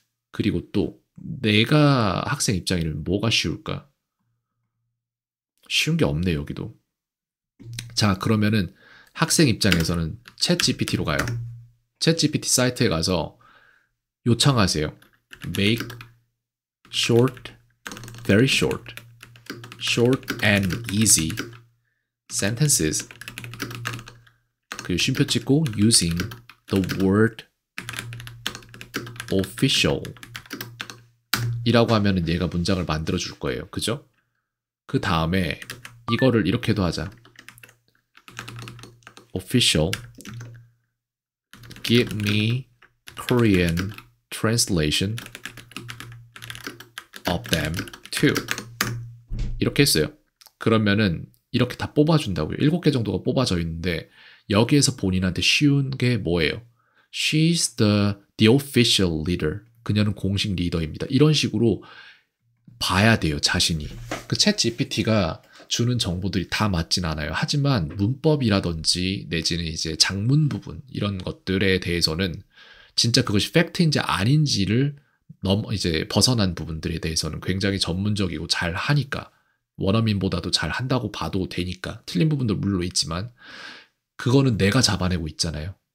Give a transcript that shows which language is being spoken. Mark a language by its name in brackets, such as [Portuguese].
[Korean] 그리고 또 내가 학생 입장이면 뭐가 쉬울까? 쉬운 게 없네 여기도. 자 그러면은 학생 입장에서는 챗GPT로 가요. 챗GPT 사이트에 가서 요청하세요. [English] Make short, very short, short and easy sentences. [Korean] 그리고 쉼표 찍고 [English] using the word official [Korean] 이라고 하면은 얘가 문장을 만들어 줄 거예요. 그죠? 그 다음에 이거를 이렇게도 하자. [English] official give me Korean translation of them too. [Korean] 이렇게 했어요. 그러면은 이렇게 다 뽑아준다고요. 7개 정도가 뽑아져 있는데 여기에서 본인한테 쉬운 게 뭐예요? [English] She's the official leader. [Korean] 그녀는 공식 리더입니다. 이런 식으로 봐야 돼요. 자신이. 그 챗 GPT가 주는 정보들이 다 맞진 않아요. 하지만 문법이라든지 내지는 이제 장문 부분 이런 것들에 대해서는 진짜 그것이 팩트인지 아닌지를 이제 벗어난 부분들에 대해서는 굉장히 전문적이고 잘 하니까 원어민보다도 잘 한다고 봐도 되니까 틀린 부분도 물론 있지만 그거는 내가 잡아내고 있잖아요.